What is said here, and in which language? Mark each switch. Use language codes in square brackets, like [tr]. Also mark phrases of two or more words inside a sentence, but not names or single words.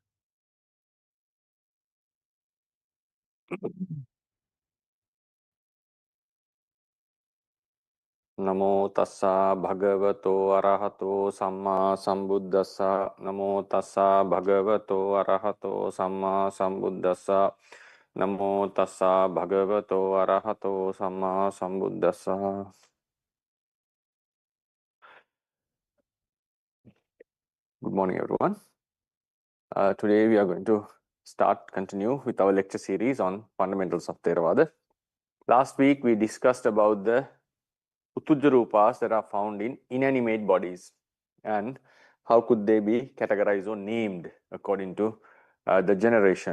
[pi] Namo tassa bhagavato arahato samma sambuddhassa. Namo tassa bhagavato arahato samma sambuddhassa. Namo tassa bhagavato arahato samma sambuddhassa. [en] Good morning, everyone. Today we are going to continue with our lecture series on fundamentals of Theravada. Last week we discussed about the Uttujjarupas that are found in inanimate bodies and how could they be categorized or named according to the generation.